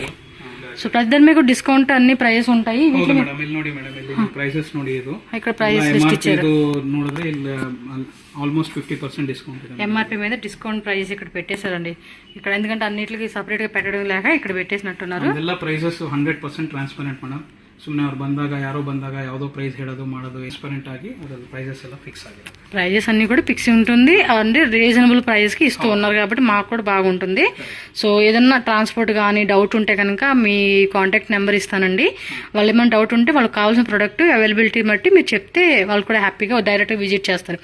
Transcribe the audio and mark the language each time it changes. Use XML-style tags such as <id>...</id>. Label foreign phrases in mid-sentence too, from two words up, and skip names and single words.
<te>సో ప్రతి దాని మీద డిస్కౌంట్ అన్ని ప్రైస్ ఉంటాయి.</te> <kn>ಹೌದು ಮೇಡಮ್, ಇಲ್ಲಿ ನೋಡಿ ಮೇಡಮ್, ಇಲ್ಲಿ ಪ್ರೈಸಸ್ ನೋಡಿ, ಇದು</kn> <te>ఇక్కడ</te> <en>price list</en> <te>ఇచ్చారు.</te> <kn>ಇದು ನೋಡಿದ್ರೆ ಇಲ್ಲಿ</kn> <en>almost 50% discount</en> <kn>ಇದೆ.</kn> <te>ఎంఆర్పి మీద</te> <en>discount price</en> <te>ఇక్కడ పెట్టేశారండి ఇక్కడ, ఎందుకంటే అన్నిటికి సపరేట్ గా పెట్టడం లేక ఇక్కడ పెట్టేసినట్టున్నారు.</te> <kn>ಎಲ್ಲ ಪ್ರೈಸಸ್ 100% ಟ್ರಾನ್ಸ್ಪರೆಂಟ್ ಮೇಡಮ್. ಸುಮ್ಮನೆ ಅವ್ರು ಬಂದಾಗ ಯಾರೋ ಬಂದಾಗ ಯಾವುದೋ ಪ್ರೈಸ್ ಹೇಳೋದು ಮಾಡೋದು ಟ್ರಾನ್ಸ್ಪರೆಂಟ್ ಆಗಿ ಅದ್ರಲ್ಲಿ ಪ್ರೈಸಸ್ ಎಲ್ಲ ಫಿಕ್ಸ್ ಆಗಿದೆ.</kn> <te>ప్రైజెస్ అన్ని కూడా ఫిక్స్ ఉంటుంది, అంటే</te> <en>reasonable price</en> <te>కి ఇస్తూ ఉన్నారు కాబట్టి మాకు కూడా బాగుంటుంది. సో ఏదన్నా ట్రాన్స్పోర్ట్ కానీ డౌట్ ఉంటే కనుక మీ</te> <en>contact number</en> <te>ఇస్తానండి. వాళ్ళు ఏమైనా డౌట్ ఉంటే వాళ్ళకి కావాల్సిన</te> <en>product availability</en> <te>బట్టి మీరు చెప్తే వాళ్ళు కూడా హ్యాపీగా డైరెక్ట్గా విజిట్ చేస్తారు.</te>